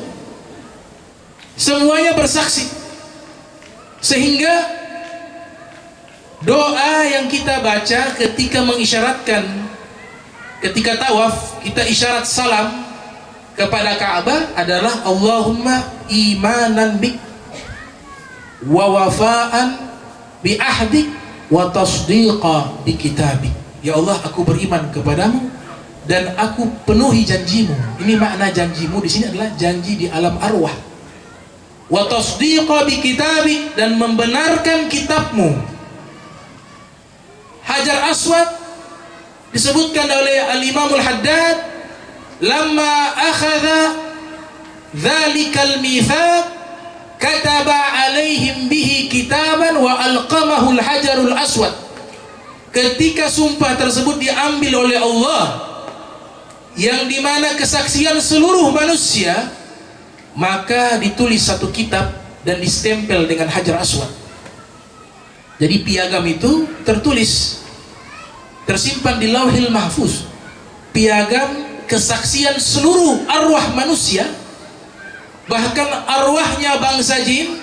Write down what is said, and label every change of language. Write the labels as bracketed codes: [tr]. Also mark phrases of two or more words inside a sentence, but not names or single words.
[id] Semuanya bersaksi. Sehingga doa yang kita baca ketika mengisyaratkan, ketika tawaf, kita isyarat salam kepada Ka'bah adalah [ar] اللهم إيمانا بك ووفاء بعهدك وتصديقا بكتابك. [id] Ya Allah, aku beriman kepadamu dan aku penuhi janjimu. Ini makna janjimu di sini adalah janji di alam arwah. [ar] وتصديقا بكتابك, [id] dan membenarkan kitabmu. [ar] Hajar Aswad [id] Disebutkan oleh [ar] Al-Imam Al-Haddad, لما أخذ ذلك الميثاق كتب عليهم به كتابا وألقمه الحجر الأسود. [id] Ketika sumpah tersebut diambil oleh Allah, yang dimana kesaksian seluruh manusia, maka ditulis satu kitab dan distempel dengan hajar aswad. Jadi piagam itu tertulis, tersimpan di Lauhil Mahfuz, piagam kesaksian seluruh arwah manusia, bahkan arwahnya bangsa jin.